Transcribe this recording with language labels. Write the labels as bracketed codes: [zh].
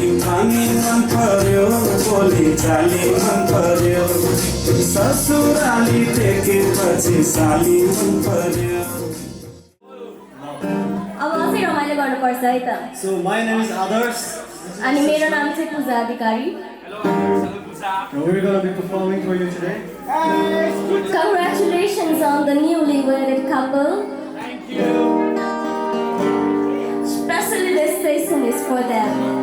[ne] पानी मन पर्यो बोली चाली मन पर्यो ससुराली टेकेपछि साली मन पर्यो अब अझै रमाइलो गर्नुपर्छ है त [en] So my name is Adarsh. [ne] अनि मेरो नाम चाहिँ पूजा अधिकारी [en] And we're gonna be performing for you today. Congratulations on the newly wedded couple. Thank you. Especially this station is for them.